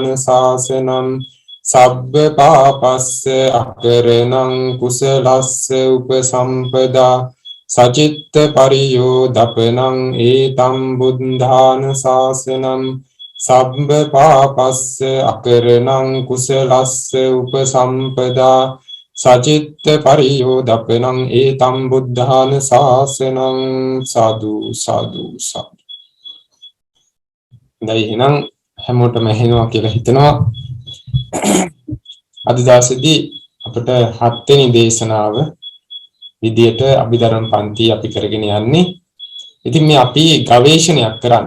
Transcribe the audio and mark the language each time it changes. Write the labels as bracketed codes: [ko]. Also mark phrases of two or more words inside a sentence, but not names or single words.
[pi] ශාසනං සබ්බ පාපස්ස අකරණං කුසලස්ස උපසම්පදා සචිත්ත පරියෝදපනං ඒතම් බුද්ධාන ශාසනං සබ්බ පාපස්ස අකරණං කුසලස්ස උපසම්පදා සචිත්ත පරියෝදපනං ඒතම් බුද්ධාන ශාසනං සාදු සාදු සාදු. [si] දැන් හැමෝටම ඇහෙනවා කියලා හිතනවා. අද දවසේදී අපිට 7 වෙනි දේශනාව විදියට අභිධර්ම පන්ති අපි කරගෙන යන්නේ. ඉතින් මේ අපි ගවේෂණයක් කරන්නේ.